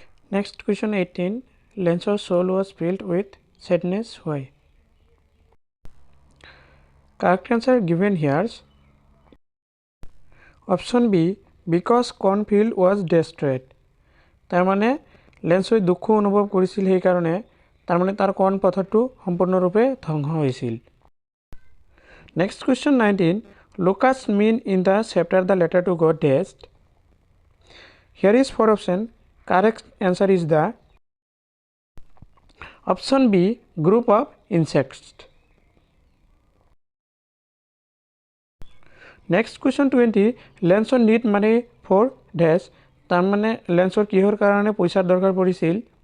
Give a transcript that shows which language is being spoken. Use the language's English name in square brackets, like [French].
[English] Next question 18. Lencho's soul was filled with sadness. Why? Correct answer given here. Option B, because cornfield was destroyed. [Assamese] তার মানে লেঞ্চই দুঃখ অনুভৱ কৰিছিল সেই কাৰণে তাৰ মানে তাৰ কৰ্ণ পথটো সম্পূৰ্ণৰূপে ধ্বংস হৈছিল। [English] Next question 19. Locusts mean in the chapter the letter to God dash. Here is 4 option. Correct answer is the option B, group of insects. Next question 20. Lencho need money for dash. [Assamese] তার মানে লেঞ্চৰ কিহৰ কাৰণে পইচাৰ দৰকাৰ পৰিছিল?